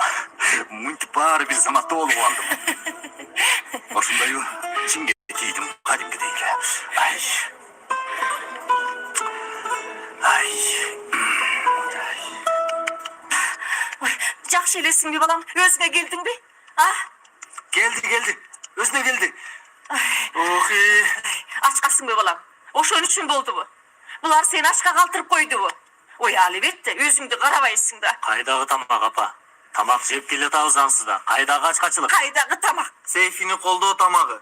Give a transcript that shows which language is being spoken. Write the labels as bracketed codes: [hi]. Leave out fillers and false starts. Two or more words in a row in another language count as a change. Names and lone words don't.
[ky] Мынтип баары бир заматта болуп алдым. Ошондойбу? Чимге тийдим, кадимкидей эле. Ай. Ой, жакшы элесиңби балам? Өзүңө келдиңби? А? [tr] Geldi. Özüne geldi. [ky] Ох, ачкасыңбы балам? Ошон үчүн болдубу? Булар сени ачка калтырып койдубу? Ой, албетте, өзүңдү карабайсың да. Кайдагы тамак апа? Тамак жеп келе атабыз ансызда. Кайдагы ачкачылык? Кайдагы тамак? Сейфини колдоо тамагы.